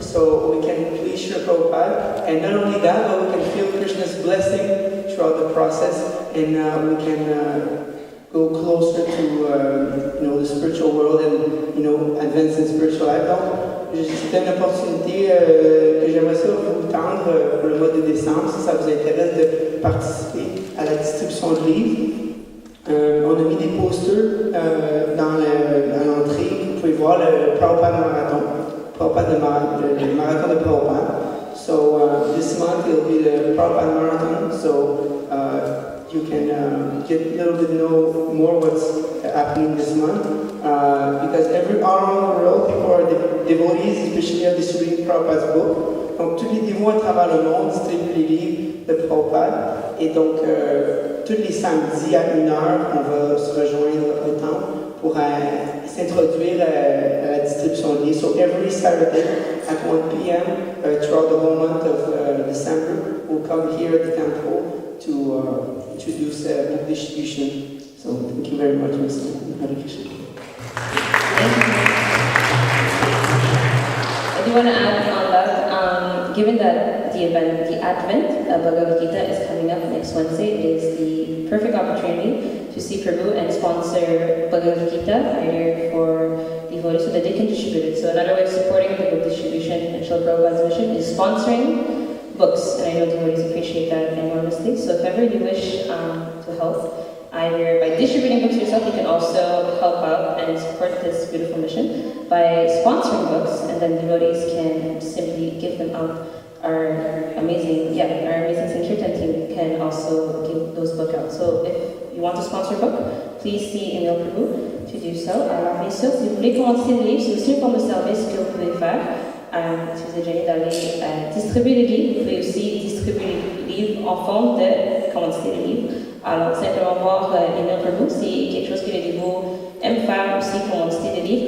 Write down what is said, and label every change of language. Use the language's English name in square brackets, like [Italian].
[English] So we can please Srila Prabhupada, and not only that, but we can feel Krishna's blessing throughout the process, and we can go closer to the spiritual world and advance in spiritual life. [French] Donc, c'était une opportunité que j'aimerais ça vous tendre pour le mois de décembre, si ça vous intéresse de participer à la distribution de livres. On a mis des posters dans l'entrée. Vous pouvez voir le Prabhupada Marathon. [English] The marathon of Prabhupada. So this month it will be the Prabhupada Marathon. So you can get a little bit know more what's happening this month. Because all around the world, people are devotees, especially are distributing Prabhupada's book. [French] Donc tous les dévots à travers le monde distribuent les livres de Prabhupada. Et donc tous les samedis à 1h, on va se rejoindre au temple pour s'introduire à la distribution de livres. [English] So every Saturday at 1 p.m. Throughout the whole month of December, we'll come here at the temple to introduce book distribution. So thank you very much, Mr. Hare Krishna. I do want to add on that, given that the Advent of Bhagavad Gita is coming up next Wednesday, it is the perfect opportunity to see Prabhu and sponsor Bhagavad Gita either for devotees so that they can distribute it. So another way of supporting the book distribution and Srila Prabhupada's mission is sponsoring books, and I know devotees appreciate that enormously. So if ever you wish to help, either by distributing books yourself, you can also help out and support this beautiful mission by sponsoring books, and then devotees can simply give them out. Our amazing Kirtan team can also give those books out. So if you you want to sponsor a book, please see email Prabhu to do so. [French] Alors bien sûr, si vous voulez commencer le livre, c'est aussi une forme de service que vous pouvez faire. Si vous êtes gêné d'aller distribuer les livres, vous pouvez aussi distribuer les livres en forme de commanditer les livres. Alors simplement voir email Prabhu, c'est quelque chose que les dévots aiment faire aussi, commanditer des livres.